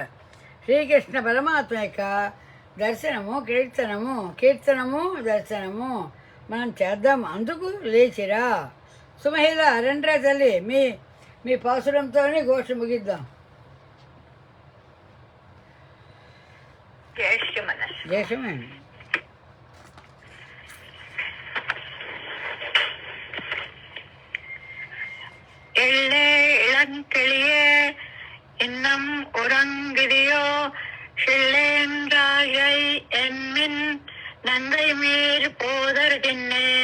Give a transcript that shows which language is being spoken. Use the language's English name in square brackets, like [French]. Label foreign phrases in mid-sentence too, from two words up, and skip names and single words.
[Telugu] శ్రీకృష్ణ పరమాత్మ యొక్క దర్శనము దర్శనము మనం చేద్దాం, అందుకు లేచిరా. సుమహిళ రండ్రా తల్లి, మీ పాసురంతోనే గోష్ఠి ముగిద్దాం. జయశ్రీ [Tamil] எள்ளே இளங்கிளியே இன்னம் உறங்குதியோ செல்லேன்றாயை என்மின் நங்கை மீர் போதற்கின்னே